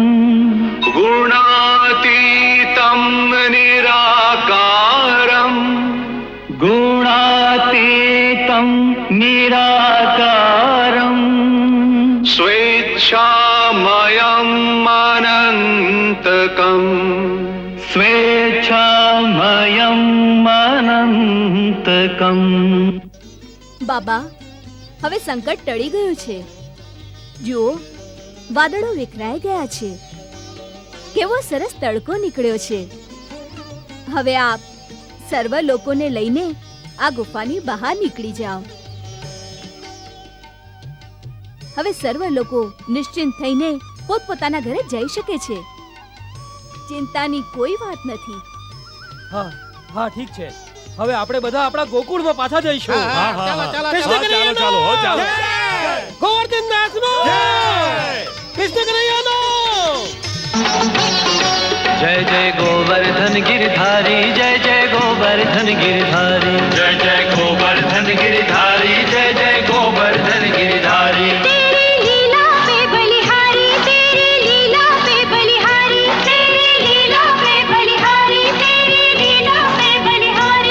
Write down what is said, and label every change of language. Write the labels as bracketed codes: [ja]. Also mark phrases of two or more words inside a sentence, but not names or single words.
[sa] गुणातीतं निराकारम् गुणातीतं निराकारम् स्वेच्छामयम् अनन्तकम् स्वेच्छामयम् अनन्तकम्. [gu] બાબા, હવે સંકટ ટળી ગયું છે. જુઓ, વાદળો વિખરાઈ ગયા છે. કેવો સરસ તડકો નીકળ્યો છે. હવે આપ સર્વ લોકોને લઈને આ ગુફાની બહાર નીકળી જાઓ. હવે સર્વ લોકો નિશ્ચિંત થઈને પોતપોતાના ઘરે જઈ શકે છે. ચિંતાની કોઈ વાત નથી. હા હા ઠીક છે. હવે આપણે બધા આપણા ગોકુળમાં પાછા જઈશું. કૃષ્ણ કનૈયાનો ચાલો. ગોવર્ધન દાસનો કૃષ્ણ કનૈયાનો. [hi] जय जय गोवर्धन गिरधारी जय जय गोवर्धन गिरधारी जय जय गोवर्धन गिरधारी जय जय गोवर्धन गिरधारी. तेरी लीला पे बलिहारी तेरी लीला पे बलिहारी तेरी लीला पे बलिहारी तेरी लीला पे बलिहारी.